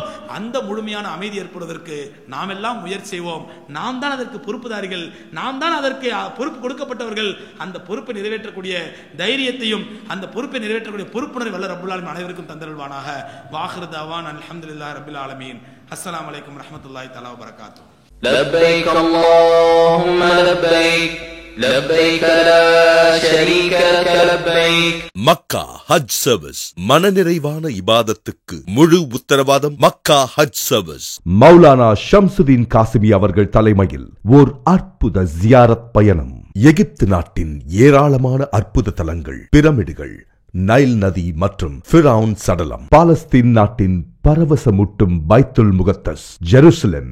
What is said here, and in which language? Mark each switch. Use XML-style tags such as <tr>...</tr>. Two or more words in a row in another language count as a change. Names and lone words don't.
<ta>அந்த முழுமையான அமைதி ஏற்படுவதற்கு நாம் எல்லாம் முயற்சி செய்வோம். நாம் தான் அதற்கு பொறுப்புதாரிகள், நாம் தான் அதற்கு பொறுப்பு கொடுக்கப்பட்டவர்கள். அந்த பொறுப்பை நிறைவேற்றக்கூடிய தைரியத்தையும் அந்த பொறுப்பை நிறைவேற்றக்கூடிய பொறுப்புணர்வு வல்ல</ta> <ar>رب العالمين</ar> <ta>அனைவருக்கும் தந்தருள்வானாக.</ta> <ar>وآخر دعوانا الحمد لله رب العالمين. السلام عليكم ورحمة الله تعالى وبركاته. لبيك اللهم لبيك لبيك لا شريك لك لبيك.</ar> <ta>மக்கா ஹஜ் சர்வீஸ் மனநிறைவான இபாதத்துக்கு முழு உத்தரவாதம். மக்கா ஹஜ் சர்வீஸ் மௌலானா ஷம்சுதீன் காசிமி அவர்கள் தலைமையில் ஓர் அற்புத ஜியாரத் பயணம். எகிப்து நாட்டின் ஏராளமான அற்புத தலங்கள், பிரமிடுகள், நைல் நதி மற்றும் ஃபிரவுன் சடலம், பாலஸ்தீன் நாட்டின் பரவசமூட்டும் பைத்துல் முகத்தஸ், ஜெருசலேம்,</ta>